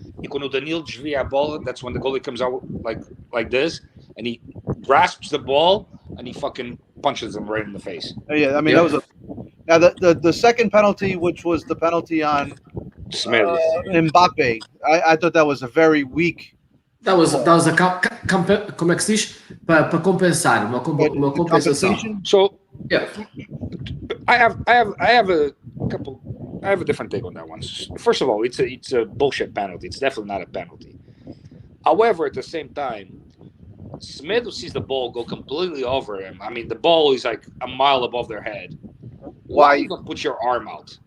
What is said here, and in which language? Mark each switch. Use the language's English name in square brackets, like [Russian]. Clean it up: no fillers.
[Portuguese] E quando o Danilo desvia a bola, [English] that's when the goalie comes out like this, and he grasps the ball and he fucking punches him right in the face. Yeah, I mean that was now the second penalty, which was the penalty on Semedo. Mbappe. I thought that was a very weak. That was a [Portuguese] como é que se diz? Para compensar, uma compensação. [English] compensation. So Yeah. I have a different take on that one. First of all, it's a bullshit penalty. It's definitely not a penalty. However, at the same time, Semedo sees the ball go completely over him. I mean, the ball is like a mile above their head. Why even put your arm out?